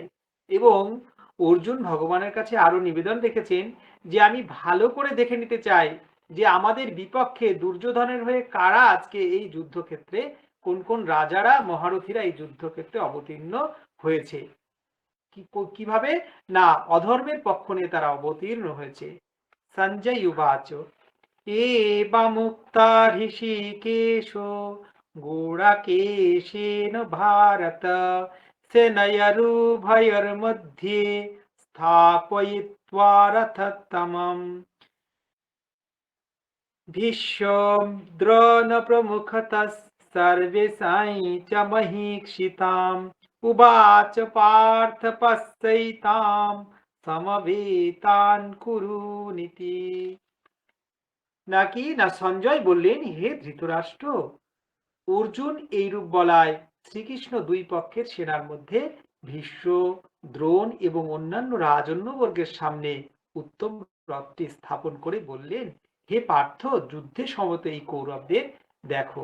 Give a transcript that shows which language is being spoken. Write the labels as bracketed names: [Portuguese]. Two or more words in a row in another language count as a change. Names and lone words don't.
[Bangla] এবং অর্জুন ভগবানের কাছে আরো নিবেদন রেখেছেন যে আমি ভালো করে দেখে নিতে চাই যে আমাদের বিপক্ষে দুর্যোধনের হয়ে কারা আজকে এই যুদ্ধক্ষেত্রে, কোন কোন রাজারা মহারথীরা এই যুদ্ধক্ষেত্রে অবতীর্ণ হয়েছে, কিভাবে না অধর্মের পক্ষ নিয়ে তারা অবতীর্ণ হয়েছে। [Sanskrit] সঞ্জয় উবাচ एवमुक्ता ऋषिकेशो गुडाकेशेन भारत सेनयोरुभयोर्मध्ये स्थापयित्वा रथोत्तमम् भीष्मद्रोणप्रमुखतः सर्वेषां च महीक्षिताम् उवाच पार्थ पश्यैतां समवेतान् कुरुनिति। [Bangla] নাকি না সঞ্জয় বললেন, হে ধৃতরাষ্ট্র, অর্জুন এইরূপ বলায় শ্রীকৃষ্ণ দুই পক্ষের সেনার মধ্যে ভীষ্ম, দ্রোণ এবং অন্যান্য রাজন্যবর্গের সামনে উত্তম রথটি স্থাপন করে বললেন, হে পার্থ, যুদ্ধে সমত এই কৌরবদের দেখো।